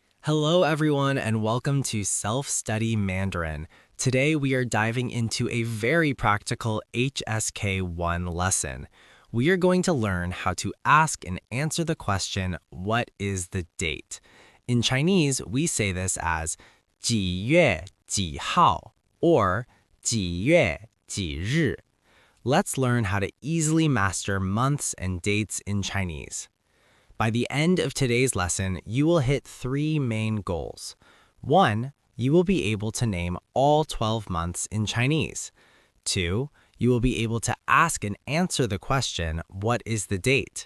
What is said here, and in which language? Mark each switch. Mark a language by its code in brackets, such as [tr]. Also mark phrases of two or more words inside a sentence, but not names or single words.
[en] Hello, everyone, and welcome to Self-Study Mandarin. Today, we are diving into a very practical HSK1 lesson. We are going to learn how to ask and answer the question, what is the date? In Chinese, we say this as [zh] 几月几号 [en] or [zh] 几月几日. [en] Let's learn how to easily master months and dates in Chinese. By the end of today's lesson, you will hit 3 main goals. 1, you will be able to name all 12 months in Chinese. 2, you will be able to ask and answer the question, what is the date?